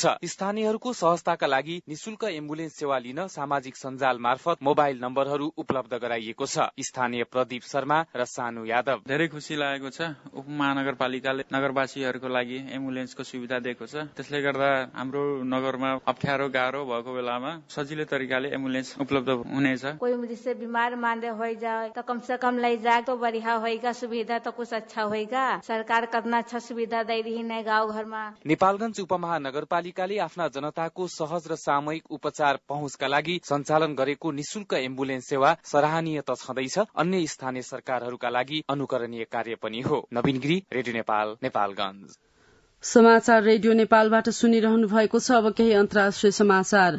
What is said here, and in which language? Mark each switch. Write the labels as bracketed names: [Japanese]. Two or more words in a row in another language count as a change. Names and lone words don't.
[Nepali] स्थानीयहरूको सहजताका लागि निशुल्क एम्बुलेन्स सेवा लिन सामाजिक सञ्जाल मार्फत मोबाइल नम्बरहरू उपलब्ध गराइएको छ। स्थानीय प्रदीप शर्मा र सानु यादव। धेरै खुसी लागेको छ। उपमहानगरपालिकाले नगरवासीहरूको लागि एम्बुलेन्सको सुविधा दिएको छ। त्यसले गर्दा हाम्रो नगरमा अप्ठ्यारो गाह्रो भएको बेलामा सजिलो तरिकाले एम्बुलेन्स उपलब्ध हुनेछ। [Hindi] कोई मुझसे बीमार मांदे हो जाए तो कम से कम ले जाए तो बढ़िया होगा, सुविधा तो कुछ अच्छा होगा। सरकार कितना अच्छा सुविधा दे रही है गाँव घर में। [Nepali] नेपालगञ्ज उपमहानगरपालिकाले आफ्ना जनताको सहज र सामूहिक उपचार पहुँचका लागि सञ्चालन गरेको निशुल्क एम्बुलेन्स सेवा सराहनीय त छँदैछ, अन्य स्थानीय सरकारहरूका लागि अनुकरणीय कार्य पनि हो। नवीन गिरी, रेडियो नेपाल, नेपालगञ्ज। समाचार रेडियो नेपालबाट सुनिरहनु भएको छ। अब केही अन्तर्राष्ट्रिय समाचार।